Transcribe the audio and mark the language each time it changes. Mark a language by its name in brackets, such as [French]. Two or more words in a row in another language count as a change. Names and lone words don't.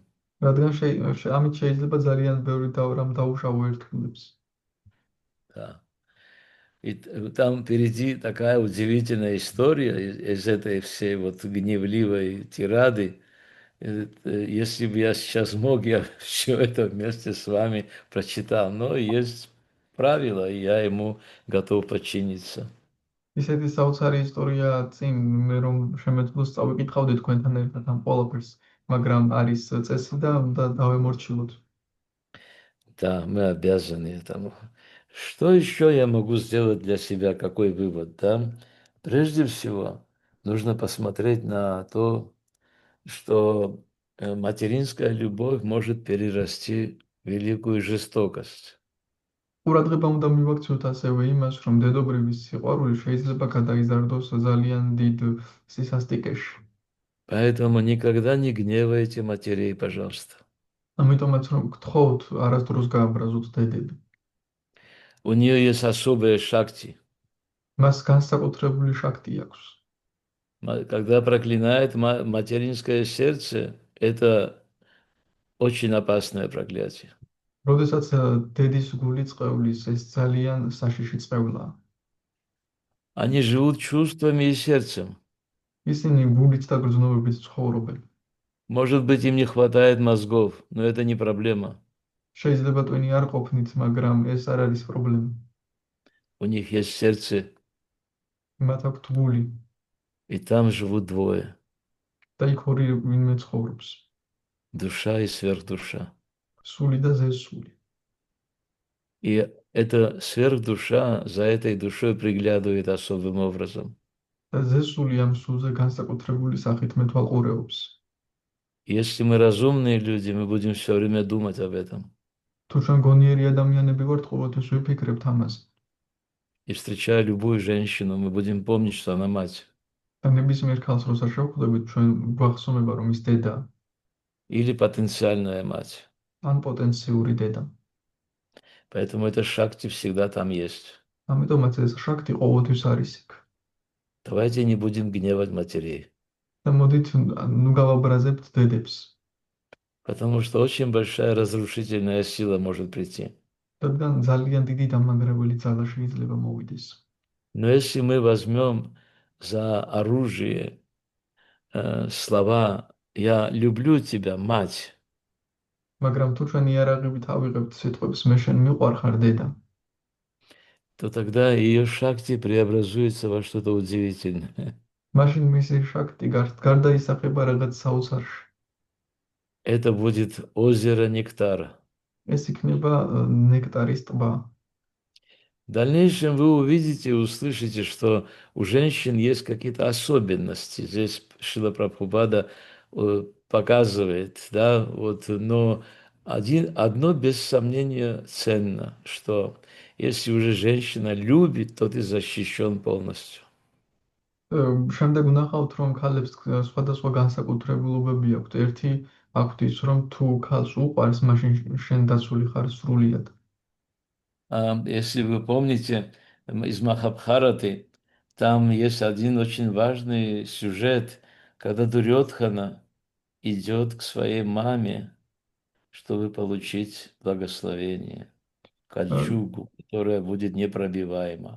[Georgian] რადგან ამით შეიძლება ძალიან ბევრი რამ დაუშავო ერთგულებს. [Russian] Да. И там впереди такая удивительная история из этой всей вот гневливой тирады. Если бы я сейчас мог, я все это вместе с вами прочитал. Но есть правила, и я ему готов подчиниться. [Georgian] ისეთი საოცარი ისტორია წინ მე რომ შემეძლოს წავიკითხავდი თქვენთან ერთად ამ ყველაფერს, მაგრამ არის წესი და უნდა დავემორჩილოთ. [Russian] Да, мы обязаны этому. Что еще я могу сделать для себя? Какой вывод? Да? Прежде всего, нужно посмотреть на то, что материнская любовь может перерасти в великую жестокость. [Georgian] ყურადღება უნდა მივაქციოთ ასევე იმას, რომ დედობრივი სიყვარული შეიძლება გადაიზარდოს ძალიან დიდ სისასტიკეში. [Russian] Поэтому никогда не гневайте матерей, пожалуйста. [Georgian] ამიტომაც რომ გთხოვთ, არასდროს გააბრაზოთ დედები. [Russian] У нее есть особая шакти. [Georgian] მას განსაკუთრებული შაქტი აქვს. [Russian] Когда проклинает материнское сердце, это очень опасное проклятие. [Georgian] როდესაც დედის გული წყევლის, ეს ძალიან საშიში წყევლაა. [Russian] Они живут чувствами и сердцем. [Georgian] ისინი გულით და გრძნობებით ცხოვრობენ. [Russian] Может быть, им не хватает мозгов, но это не проблема. [Georgian] შეიძლება ტვინი არ ყოფნით, მაგრამ ეს არ არის პრობლემა. [Russian] У них есть сердце, [Georgian] მათ აქვთ გული [Russian] и там живут двое. [Georgian] და იქ ორი ვინმე ცხოვრობს. [Russian] Душа и сверхдуша. [Georgian] სული და ზესული. [Russian] И эта сверхдуша за этой душой приглядывает особым образом. [Georgian] და ზესული ამ სულზე განსაკუთრებული სახით მეთვალყურეობს. [Russian] Если мы разумные люди, мы будем все время думать об этом. [Georgian] თუ ჩვენ გონიერი ადამიანები ვართ, ყოველთვის ვიფიქრებთ ამაზე. [Russian] И встречая любую женщину, мы будем помнить, что она мать. [Georgian] და ნებისმიერ ქალს როცა შევხვდებით, ჩვენ გვახსოვება, რომ ის დედაა, [Russian] Или потенциальная мать. [Georgian] ან პოტენციური დედა. [Russian] Поэтому эта шакти всегда там есть. [Georgian] ამიტომაც ეს შაქტი ყოველთვის არის იქ. [Russian] Давайте не будем гневать матерей. [Georgian] და მოდით ნუ გავაბრაზებთ დედებს. [Russian] Потому что очень большая разрушительная сила может прийти. [Georgian] რადგან ძალიან დიდი დამანგრეველი ძალა შეიძლება მოვიდეს. [Russian] Но если мы возьмем за оружие слова «Я люблю тебя, мать», [Georgian] მაგრამ თუ ჩვენ იარაღებით ავიღებთ სიტყვებს მე შენ მიყვარხარ დედა, [Russian] то тогда ее шакти преобразуется во что-то удивительное. [Georgian] მაშინ მისი შაქტი გარდაისახება რაღაც საოცარში. [Russian] Это будет озеро нектара. [Georgian] ეს იქნება ნექტარის ტბა. [Russian] В дальнейшем вы увидите и услышите, что у женщин есть какие-то особенности. Здесь Шрила Прабхупада показывает, да, вот, но одно без сомнения ценно, что если уже женщина любит, то ты защищен полностью. [Georgian] შემდეგ ვნახავთ, რომ ქალებს სხვადასხვა განსაკუთრებულობები აქვთ. ერთი აქვთ ის, რომ თუ ქალს უყვარს, მაშინ შენ დაცული ხარ სრულიად. [Russian] Если вы помните из Махабхараты, там есть один очень важный сюжет, когда Дурьодхана идет к своей маме, чтобы получить благословение, кольчугу, которая будет непробиваема.